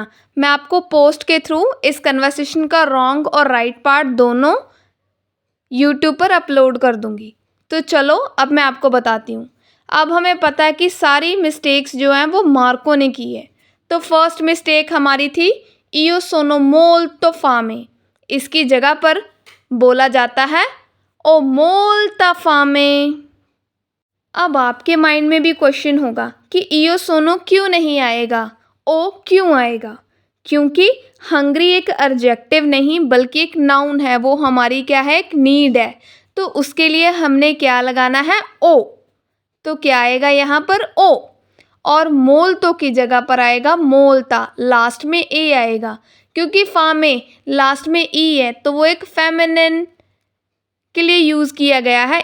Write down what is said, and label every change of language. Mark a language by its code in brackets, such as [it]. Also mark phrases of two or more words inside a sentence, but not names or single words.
[hi] मैं आपको पोस्ट के थ्रू इस कन्वर्सेशन का रॉन्ग और [en] right part [hi] दोनों यूट्यूब पर अपलोड कर दूँगी। तो चलो अब मैं आपको बताती हूँ। अब हमें पता है कि सारी मिस्टेक्स जो हैं वो मार्को ने की है। तो फर्स्ट मिस्टेक हमारी थी [it] io sono molto fame। [hi] इसकी जगह पर बोला जाता है [it] ho molta fame. [hi] अब आपके माइंड में भी क्वेश्चन होगा कि [it] io sono [hi] क्यों नहीं आएगा, ओ क्यों आएगा? क्योंकि हंग्री एक एडजेक्टिव नहीं बल्कि एक नाउन है, वो हमारी क्या है, एक नीड है। तो उसके लिए हमने क्या लगाना है, ओ। तो क्या आएगा यहाँ पर, ओ। और मोलतो की जगह पर आएगा मोलता, लास्ट में ए आएगा, क्योंकि फा में लास्ट में ई है तो वो एक फेमिनिन के लिए यूज़ किया गया है।